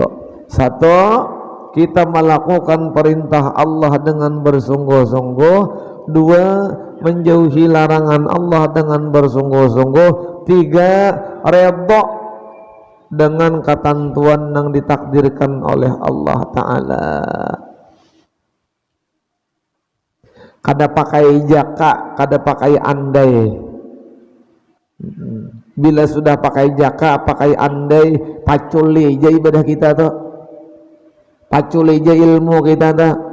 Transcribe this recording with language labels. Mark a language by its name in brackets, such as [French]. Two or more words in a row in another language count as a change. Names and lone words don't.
[Indonesian] Satu, kita melakukan perintah Allah dengan bersungguh-sungguh. Dua, menjauhi larangan Allah dengan bersungguh-sungguh. Tiga, redha dengan ketentuan yang ditakdirkan oleh Allah Ta'ala. [Banjar] Kada pakai jaka, kada pakai andai. Bila sudah pakai jaka, pakai andai, pacul aja ibadah kita tuh, pacul aja ilmu kita tuh.